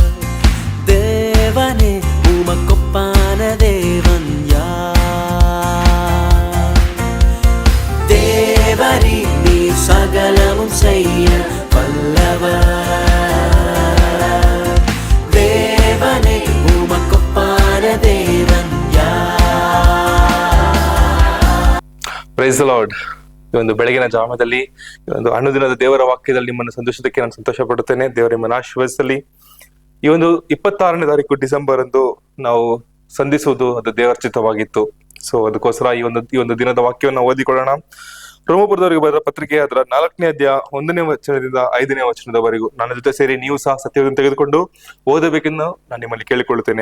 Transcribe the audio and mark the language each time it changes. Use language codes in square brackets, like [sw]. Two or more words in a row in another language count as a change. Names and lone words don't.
[ta] தேவனே உமக்கொப்பான தேவன் யார்? தேவரீர் நீர் சகலமும் செய்ய வல்லவர். தேவனே உமக்கொப்பான தேவன் யார்? [en] Praise the Lord. [kn] ಈ ಒಂದು ಬೆಳಗಿನ ಜಾಮದಲ್ಲಿ ಈ ಒಂದು ಅನುದಿನದ ದೇವರ ವಾಕ್ಯದಲ್ಲಿ ನಿಮ್ಮನ್ನು ಸಂತೋಷದಕ್ಕೆ ನಾನು ಸಂತೋಷ ಪಡುತ್ತೇನೆ. ದೇವರ ನಿಮ್ಮನ್ನು ಆಶೀರ್ವದಿಸಲಿ. ಈ ಒಂದು 26ನೇ ತಾರೀಕು ಡಿಸೆಂಬರ್ ಅಂದು ನಾವು ಸಂಧಿಸುವುದು ಅದು ದೇವರ ಚಿತ್ತವಾಗಿತ್ತು. ಸೊ ಅದಕ್ಕೋಸ್ಕರ ಈ ಒಂದು ದಿನದ ವಾಕ್ಯವನ್ನು ಓದಿಕೊಳ್ಳೋಣ. ರೋಮಪುರದವರಿಗೆ ಬರೆದ ಪತ್ರಿಕೆ ಅದರ 4ನೇ ಅಧ್ಯಾಯ 1ನೇ ವಚನದಿಂದ 5ನೇ ವಚನದವರೆಗೂ ನನ್ನ ಜೊತೆ ಸೇರಿ ನೀವು ಸಹ ಸತ್ಯವನ್ನು ತೆಗೆದುಕೊಂಡು ಓದಬೇಕೆಂದು ನಾನು ನಿಮ್ಮಲ್ಲಿ ಕೇಳಿಕೊಳ್ಳುತ್ತೇನೆ.